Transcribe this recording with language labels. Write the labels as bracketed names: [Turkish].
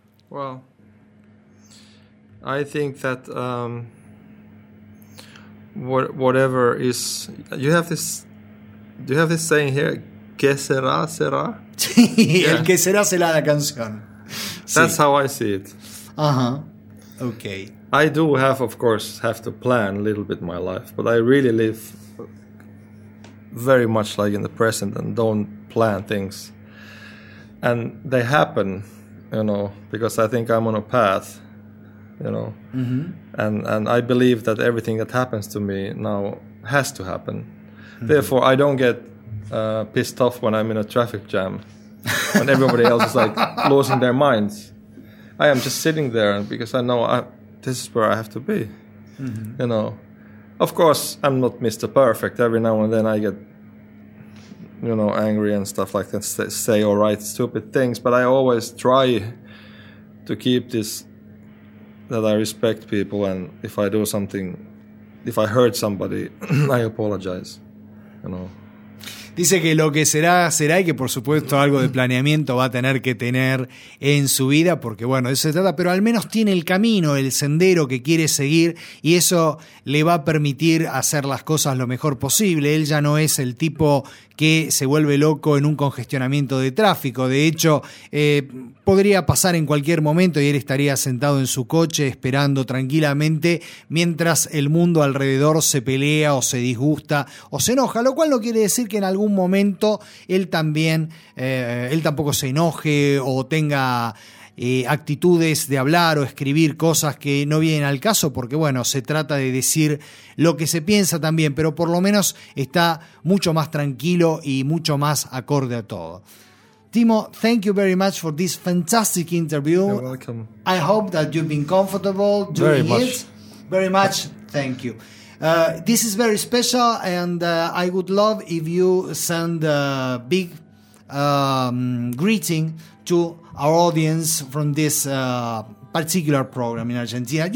[English] Well, I think that whatever is, you have this saying here, [Spanish] que será, será. Sí, yeah. El que será será la canción. [English] That's sí. How I see it. Uh-huh. Okay. I do have, of course, have to plan a little bit my life, but I really live very much like in the present and don't plan things. And they happen, you know, because I think I'm on a path, you know. Mm-hmm. And I believe that everything that happens to me now has to happen. Mm-hmm. Therefore, I don't get pissed off when I'm in a traffic jam and everybody else is like losing their minds. I am just sitting there because I know this is where I have to be. Mm-hmm. You know, of course, I'm not Mr. Perfect. Every now and then I get, you know, angry and stuff like that, say or write stupid things. But I always try to keep this, that I respect people, and if I do something, if I hurt somebody, I apologize, you know. [Spanish] Dice que lo que será, será, y que por supuesto algo de planeamiento va a tener que tener en su vida, porque bueno, de eso se trata, pero al menos tiene el camino, el sendero que quiere seguir, y eso le va a permitir hacer las cosas lo mejor posible. Él ya no es el tipo que se vuelve loco en un congestionamiento de tráfico. De hecho, podría pasar en cualquier momento y él estaría sentado en su coche esperando tranquilamente mientras el mundo alrededor se pelea o se disgusta o se enoja, lo cual no quiere decir que en algún momento él tampoco se enoje o tenga actitudes de hablar o escribir cosas que no vienen al caso, porque bueno, se trata de decir lo que se piensa también, pero por lo menos está mucho más tranquilo y mucho más acorde a todo. [English] Timo, thank you very much for this fantastic interview. You're welcome. I hope that you've been comfortable doing very much. It. Very much. Thank you. This is very special, and I would love if you send a big greeting to our audience from this particular program in Argentina.